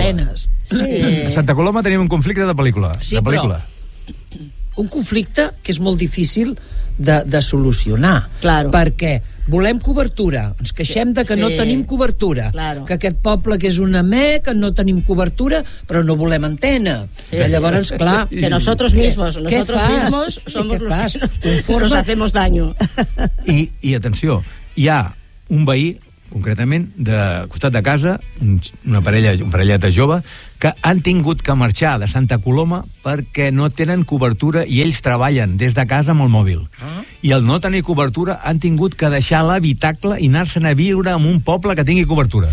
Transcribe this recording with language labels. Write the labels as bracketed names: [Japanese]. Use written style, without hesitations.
[Catalan] A Santa Coloma tenim un conflicte de pel·lícula. Sí, de pel·lícula. Però un conflicte que és molt difícil de solucionar. [Spanish] Claro. [Catalan] Perquè volem cobertura. Ens queixem de que no tenim cobertura. [Spanish] Claro. [Catalan] Que aquest poble que és una meca, no tenim cobertura, però no volem antena. Sí, llavors, sí. Clar... [Spanish] Que nosotros mismos, somos los que nos hacemos daño. [Catalan] I atenció, hi ha un veí concretament de costat de casa, una parella, un parellet de jove, que han tingut que marxar de Santa Coloma perquè no tenen cobertura i ells treballen des de casa amb el mòbil. I al no tenir cobertura han tingut que deixar l'habitacle i anar-se'n a viure en un poble que tingui cobertura.